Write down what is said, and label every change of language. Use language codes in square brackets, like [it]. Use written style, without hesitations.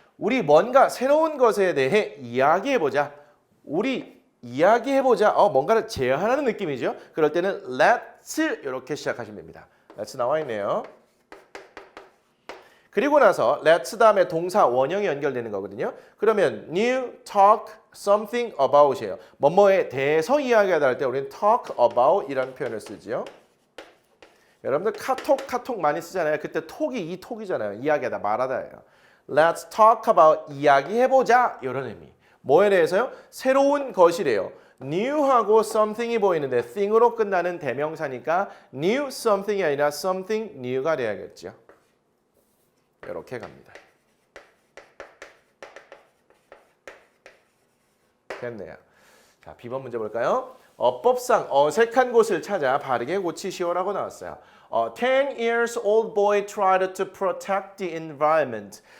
[ko] 우리 뭔가 새로운 것에 대해 이야기해보자. 우리 이야기해보자. 뭔가를 제안하는 느낌이죠. 그럴 때는 let's 이렇게 시작하시면 됩니다. let's 나와 있네요. 그리고 나서 let's 다음에 동사 원형이 연결되는 거거든요. 그러면 [en] new talk something about이에요. [ko] 뭐뭐에 대해서 이야기하다 할 때 우리는 talk about 이라는 표현을 쓰죠. 여러분들 카톡 많이 쓰잖아요. 그때 톡이 이 톡이잖아요. 이야기하다 말하다예요. [en] Let's talk about [ko] 이야기해보자 이런 의미. 뭐에 대해서요? 새로운 것이래요. new하고 something이 보이는데 thing으로 끝나는 대명사니까 new something이 아니라 something new가 돼야겠죠. 이렇게 갑니다. 됐네요. 자, B번 문제 볼까요? 어법상 어색한 곳을 찾아 바르게 고치시오라고 나왔어요. [en] 10 years old boy tried to protect the environment.